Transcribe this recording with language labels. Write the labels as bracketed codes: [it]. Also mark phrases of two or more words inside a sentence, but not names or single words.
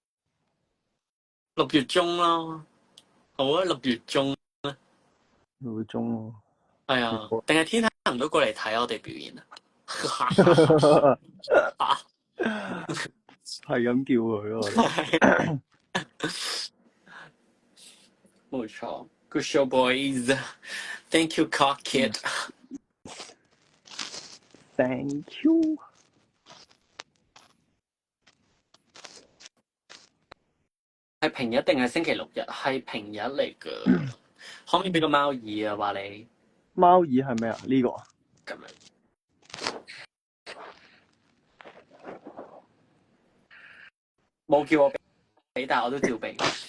[yue] 6 月中咯。好啊，6月中啦。 6月中咯。係啊，定係天恒都過嚟睇我哋表演啊？係咁叫佢咯。 [en] 冇錯 ，Good show boys，Thank you cock kid。 Thank you。 [yue] 係平日定係星期6日？係平日嚟㗎。可唔可以俾個貓耳啊？話你貓耳係咩啊？呢個啊？咁樣冇叫我俾，但係我都照俾。